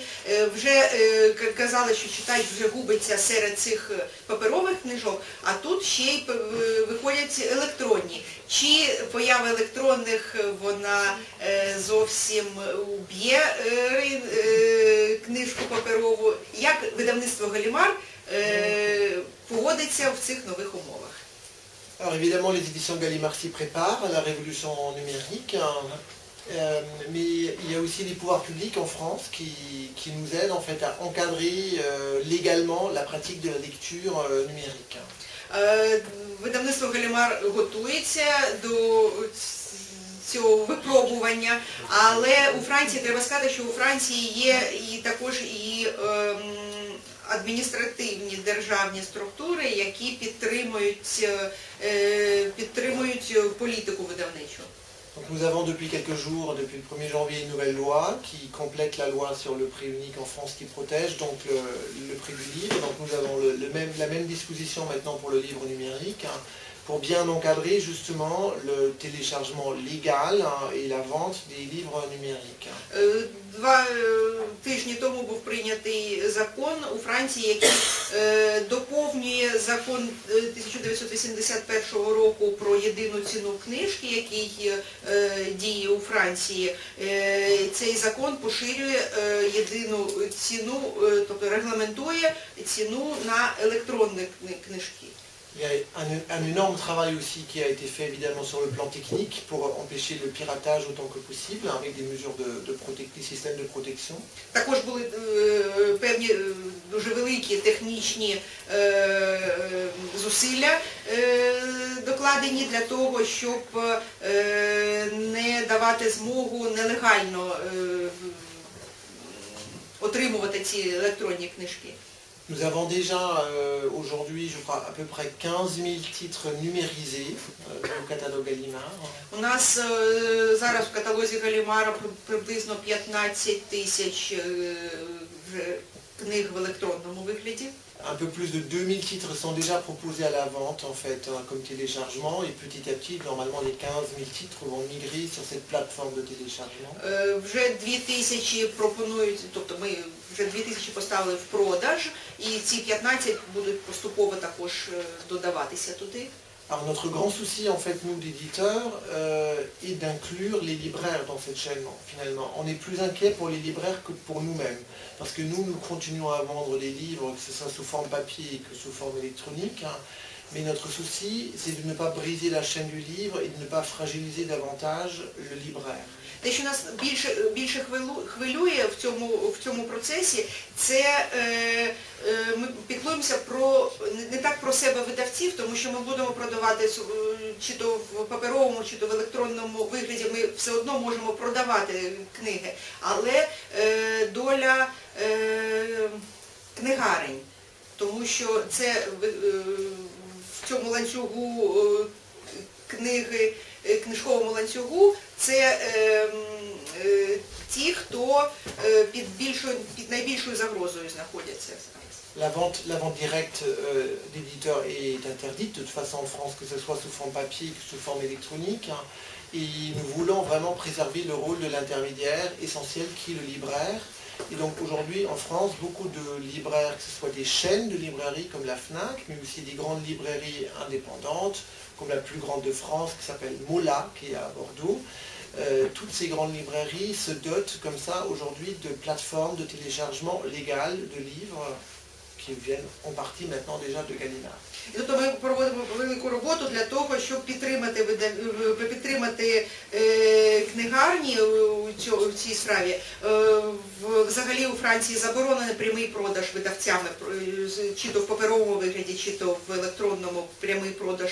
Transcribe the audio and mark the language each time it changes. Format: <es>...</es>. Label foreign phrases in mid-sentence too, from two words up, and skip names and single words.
<uk>Вже казали, що читач вже губиться серед цих паперових книжок, а тут ще й виходять електронні. Чи поява електронних, вона зовсім уб'є книжку паперову? Як видавництво Галімар поводиться в цих нових умовах?</uk> <fr>Alors évidemment, les éditions Gallimard s'y préparent à la révolution numérique, mais il y a aussi les pouvoirs publics en France qui nous aident en fait à encadrer légalement la pratique de la lecture numérique.</fr> <uk>Видавництво Галімар готується до цього випробування, але у Франції, треба сказати, що у Франції є і також і адміністративні державні структури, які підтримують політику видавничу.</uk> <fr>Donc nous avons depuis quelques jours, depuis le 1er janvier, une nouvelle loi qui complète la loi sur le prix unique en France qui protège donc le prix du livre. Donc nous avons la même disposition maintenant pour le livre numérique, pour bien encadrer justement le téléchargement légal et la vente des livres numériques.</fr> <uk>2 тижні тому був прийнятий закон у Франції, який доповнює закон 1981 року про єдину ціну книжки, який діє у Франції. Цей закон поширює єдину ціну, тобто регламентує ціну на електронні книжки.</uk> <fr>Il y a un énorme travail aussi qui a été fait évidemment sur le plan technique pour empêcher le piratage autant que possible avec des mesures des systèmes de protection.</fr> <uk>Також були певні дуже великі технічні зусилля докладені для того, щоб не давати змогу нелегально отримувати ці електронні книжки.</uk> <fr>Nous avons déjà aujourd'hui, je crois, à peu près 15 000 titres numérisés au catalogue Gallimard.</fr> <uk>У нас зараз в каталозі Галімара приблизно 15 тисяч книг в електронному вигляді.</uk> <fr>Un peu plus de 2000 titres sont déjà proposés à la vente en fait comme téléchargement et petit à petit, normalement les 15 000 titres vont migrer sur cette plateforme de téléchargement.</fr> <uk>Вже 2000 пропонують, тобто ми вже 2000 поставили в продаж і ці 15 будуть поступово також додаватися туди.</uk> <fr>Alors notre grand souci en fait nous d'éditeurs est d'inclure les libraires dans cette chaîne finalement. On est plus inquiet pour les libraires que pour nous-mêmes. Parce que nous continuons à vendre des livres, que ce soit sous forme papier que sous forme électronique. Mais notre souci c'est de ne pas briser la chaîne du livre et de ne pas fragiliser davantage le libraire.</fr> <uk>Те, що нас більше хвилює в цьому процесі, це ми піклуємося не так про себе видавців, тому що ми будемо продавати чи то в паперовому, чи то в електронному вигляді, ми все одно можемо продавати книги, але доля книгарень, тому що це в цьому ланцюгу книги, книжковому ланцюгу, це ті, хто під найбільшою загрозою знаходяться.</uk> <fr>La vente directe d'éditeurs est interdite de toute façon en France, que ce soit sous forme papier que sous forme électronique. Et nous voulons vraiment préserver le rôle de l'intermédiaire essentiel qui est le libraire. Et donc aujourd'hui en France, beaucoup de libraires, que ce soit des chaînes de librairies comme la FNAC, mais aussi des grandes librairies indépendantes, comme la plus grande de France qui s'appelle Mola, qui est à Bordeaux. Toutes ces grandes librairies se dotent comme ça aujourd'hui de plateformes de téléchargement légales de livres qui viennent en partie maintenant déjà de Gallimard.</fr> <uk>І тобто ми проводимо велику роботу для того, щоб підтримати книгарні у цій справі. Взагалі у Франції заборонений прямий продаж видавцями, чи то в паперовому вигляді, чи то в електронному прямий продаж.</uk>